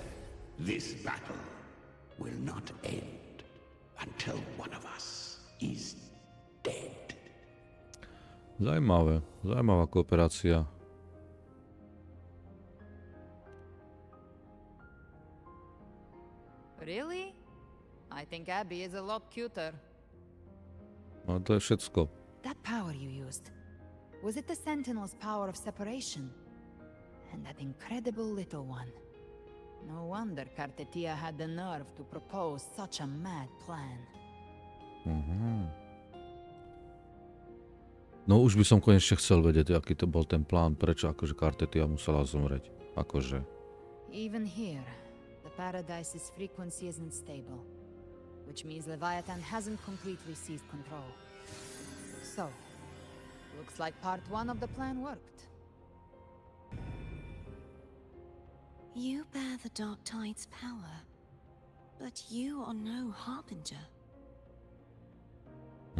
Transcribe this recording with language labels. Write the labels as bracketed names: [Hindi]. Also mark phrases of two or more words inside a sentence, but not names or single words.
[English] This battle will not end until one of us is dead. [Slovak] Zajímavé. Zajímavá kooperácia. [English] Really? I think Abby is a lot cuter. [Slovak] No to je všetko. [English] That power you used, was it the Sentinel's power of separation? And that incredible little one. No wonder Kartetia had the nerve to propose such a mad plan. [Slovak] No už by som konečne chcel vedieť, aký to bol ten plán, prečo akože Kartetia musela zomrieť. Akože. [English] Even here, the Paradise's frequency isn't stable, which means Leviathan hasn't completely seized control. So, looks like part one of the plan worked. You bear the Dark Tide's power, but you are no harbinger.